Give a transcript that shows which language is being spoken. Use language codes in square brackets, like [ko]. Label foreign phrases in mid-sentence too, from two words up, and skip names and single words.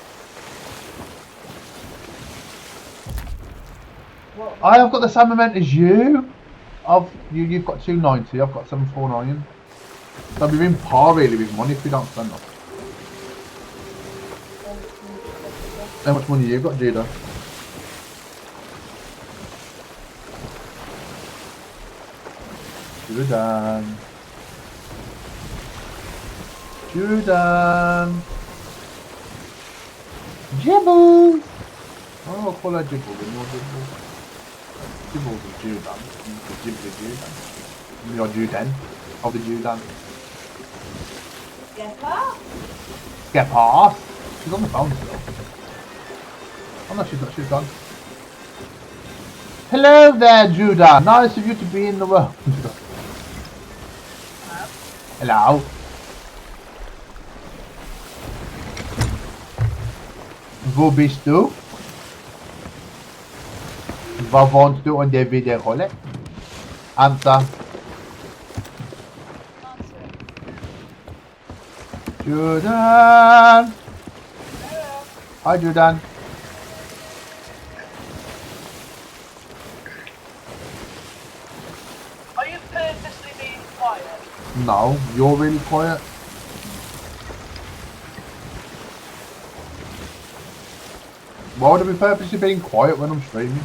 [en] I have got the same amount as you. You've got 290, I've got 749. So we're in par really with money if we don't spend them. How much money you got, Judah? Judan. Judan. Jibbles. Oh, I'll call her Jibble. More Jibble. Jibble's a Judan. Jibble Judan. You're Judan. Of the Judan. Get past. Get past. She's on the phone still. Oh no, she's not. She's gone. Hello there, Judah. Nice of you to be in the world. Hello. [de] Wo bist du? Wo wohnst du in der Videorolle? [en] Answer. Judan. Hi, Judan. Are you purposely being quiet? No, you're really quiet. Why would I be purposely being quiet when I'm streaming?